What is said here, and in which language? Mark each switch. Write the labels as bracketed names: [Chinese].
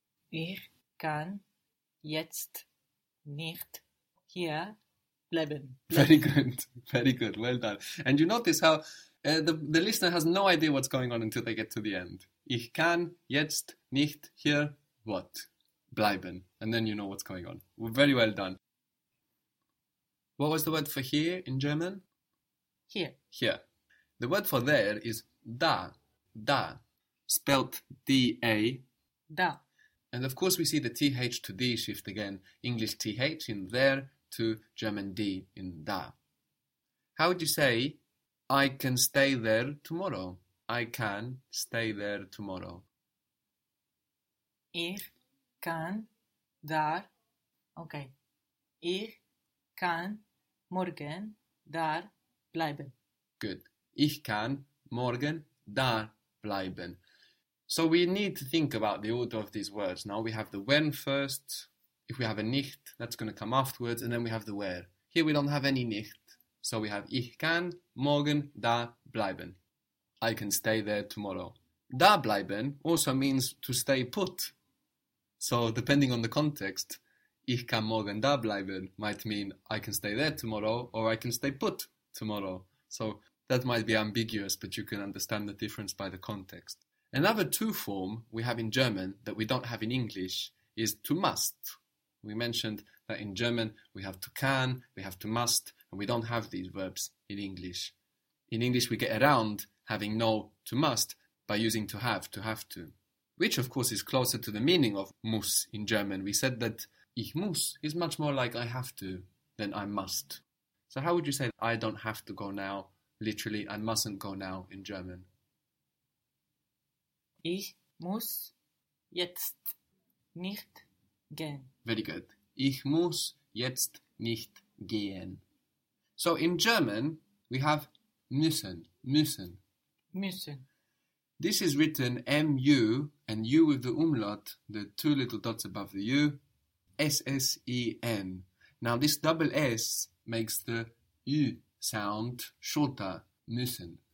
[German] Ich kann jetzt nicht hier bleiben. [English] Very good. Very good. Well done. And you notice how the listener has no idea what's going on until they get to the end. [German] Ich kann jetzt nicht hier what? Bleiben. [English] And then you know what's going on. Well, very well done. What was the word for here in German? Here. Here. The word for there is da. Da. Spelt D-A. [German] Da. [English] And of course we see the T-H to D shift again. English T-H in there to German D in da. How would you say, I can stay there tomorrow? I can stay there tomorrow. [German] Ich. Kann, dar, okay. Ich kann morgen dar bleiben. [English] Good. [German] Ich kann morgen dar bleiben. [English] So we need to think about the order of these words. Now we have the when first. If we have a nicht, that's going to come afterwards. And then we have the where. Here we don't have any nicht. So we have [German] ich kann morgen da bleiben. [English] I can stay there tomorrow. Da bleiben also means to stay put. So, depending on the context, [German] ich kann morgen da bleiben [English] might mean I can stay there tomorrow or I can stay put tomorrow. So, that might be ambiguous, but you can understand the difference by the context. Another to form we have in German that we don't have in English is to must. We mentioned that in German we have to can, we have to must, and we don't have these verbs in English. In English we get around having no to must by using to have to. Which, of course, is closer to the meaning of muss in German. We said that [German] ich muss [English] is much more like I have to than I must. So how would you say I don't have to go now, literally, I mustn't go now in German? [German] Ich muss jetzt nicht gehen. [English] Very good. [German] Ich muss jetzt nicht gehen. [English] So in German, we have müssen. [German] Müssen. [English] This is written M-U, and U with the umlaut, the two little dots above the U, S-S-E-N. Now, this double S makes the U sound shorter, müssen.